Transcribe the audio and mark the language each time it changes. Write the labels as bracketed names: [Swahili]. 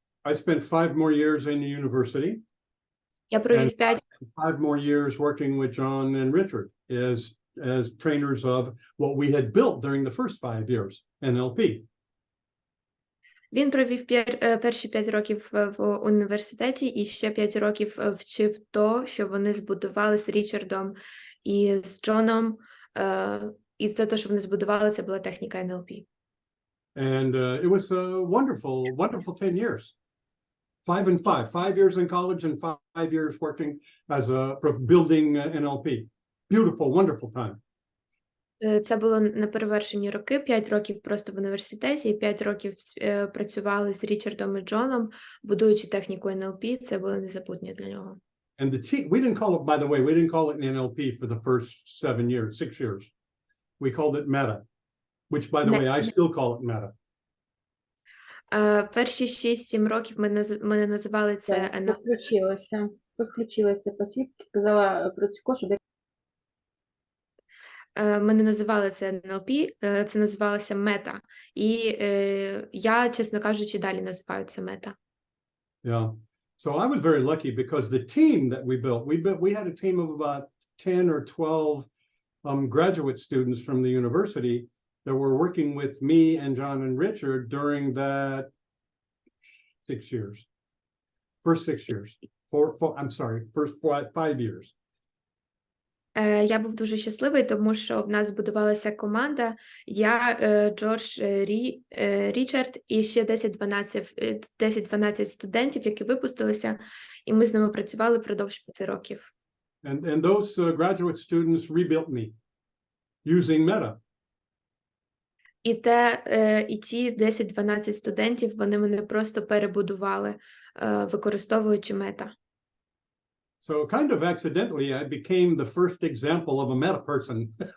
[English] I spent 5 more years in the university. [Ukrainian] Я провів 5 [English] more years working with John and Richard as trainers of what we had built during the first 5 years, NLP. [Ukrainian] Він провів перші 5 років в університеті і ще 5 років вчив то, що вони збудували з Річардом і з Джоном. І це те, що вони збудували, це була техніка NLP. [English] And it was a wonderful, wonderful 10 years. 5 and 5. 5 years in college and 5 years working as building NLP. Beautiful, wonderful time. [Ukrainian] Це було неперевершені роки, 5 років просто в університеті, і 5 років працювали з Річардом і Джоном, будуючи техніку NLP, це було незабутнє для нього. [English] And the team, we didn't call it, by the way, we didn't call it NLP for the first 6 years. We called it meta, which, by the way, I still call it meta. [Ukrainian] Перші 6-7 років ми не називали це NLP. Підключилася по свідки, казала про цю щоб Ми не називали це NLP, це називалося мета. І я, чесно кажучи, далі називаю це мета. [English] Yeah. So I was very lucky because the team that we had a team of about 10 or 12 graduate students from the university that were working with me and John and Richard during that 6 years. First 6 years. First 5 years. [Ukrainian] Я був дуже щасливий, тому що в нас збудувалася команда, я, Джордж, Річард і ще 10-12 студентів, які випустилися, і ми з ними працювали впродовж 5 років. [English] And those graduate students rebuilt me using Meta. [Ukrainian] І ті 10-12 студентів, вони мене просто перебудували, використовуючи мета. [English] So kind of accidentally, I became the first example of a meta person.